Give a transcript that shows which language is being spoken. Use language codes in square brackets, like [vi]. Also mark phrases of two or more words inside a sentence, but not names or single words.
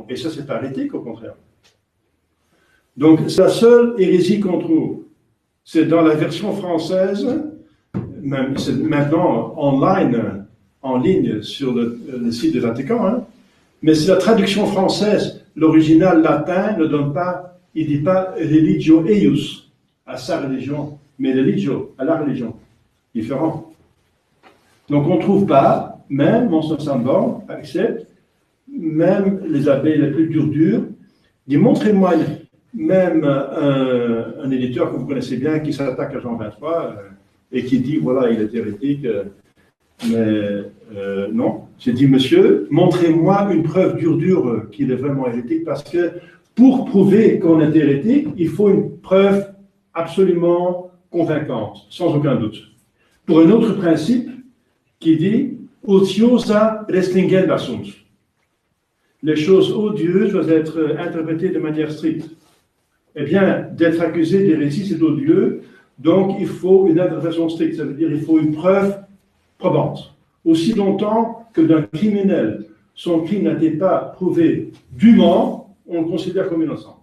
[fr] Et ça, c'est pas hérétique, au contraire. Donc, c'est la seule hérésie qu'on trouve. C'est dans la version française, même, c'est maintenant en ligne sur le site du Vatican, hein, mais c'est la traduction française. l'original latin ne donne pas, il ne dit pas [la] religio eius [fr] à sa religion, mais religio à la religion. Différent. Donc on ne trouve pas, même Monseigneur Saint-Born accepte, même les abbés les plus durs, dit montrez-moi même un éditeur que vous connaissez bien qui s'attaque à Jean 23 et qui dit voilà, il est hérétique. Mais non, j'ai dit monsieur, montrez-moi une preuve dure qu'il est vraiment hérétique, parce que pour prouver qu'on est hérétique, il faut une preuve absolument convaincante, sans aucun doute. Pour un autre principe qui dit [la] odiosa restringenda sunt. [fr] Les choses odieuses doivent être interprétées de manière stricte. Eh bien, d'être accusé d'hérésie, c'est odieux, donc il faut une interprétation stricte, ça veut dire qu'il faut une preuve probante. Aussi longtemps que d'un criminel, son crime n'a été pas prouvé dûment, on le considère comme innocent.